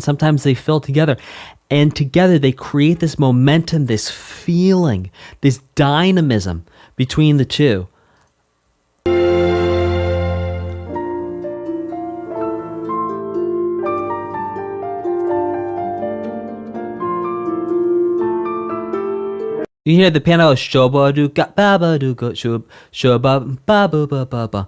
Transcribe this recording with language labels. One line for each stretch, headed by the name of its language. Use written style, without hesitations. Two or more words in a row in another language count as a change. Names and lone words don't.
English: Sometimes they fill together. And together they create this momentum, this feeling, this dynamism between the two. You hear the piano shoba-do-ga, ba-ba-do-ga, shoba, ba-ba-ba-ba-ba.